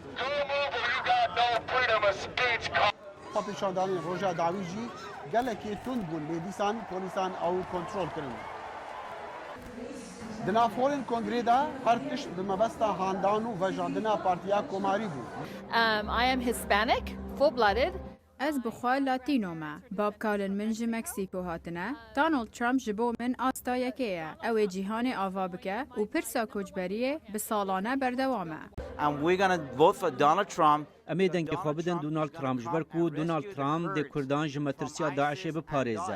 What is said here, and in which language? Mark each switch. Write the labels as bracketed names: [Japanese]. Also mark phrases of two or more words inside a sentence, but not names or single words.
[Kurdish] Xwepêşandanên roja dawî jî gelekê tund bûn lê dîsan polîsan ew kontrol kirin. Di navxolên kongrê de her tişt bi mebesta handan û vejandina partiya komarî bû. [English] I am Hispanic, full-blooded. [Kurdish] Ez bixwe Latîno me. Bavkalên min ji Meksîko hatine. Donald Trump ji bo min astayekê ye. Ew ê cîhanê ava bike û pirsa koçberiyê bi salane berdewam e. Em ê dengê xwe bidin Donald Trump ji ber ku Donald Trump dê Kurdan ji metirsiya Daişê biparêze.